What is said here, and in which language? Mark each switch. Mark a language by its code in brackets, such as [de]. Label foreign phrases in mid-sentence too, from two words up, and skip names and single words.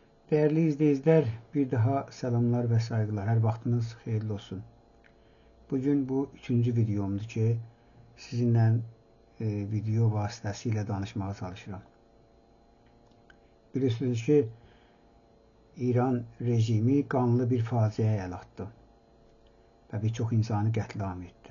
[tr] Değerli izleyiciler, bir daha selamlar ve saygılar. [az] Her vaxtınız xeyirli olsun. Bugün bu üçüncü videomdur ki, sizinle video vasitəsilə danışmağa çalışıram. Bilirsiniz ki, İran rejimi qanlı bir faciəyə əl atdı və bir çox insanı qətlam etdi.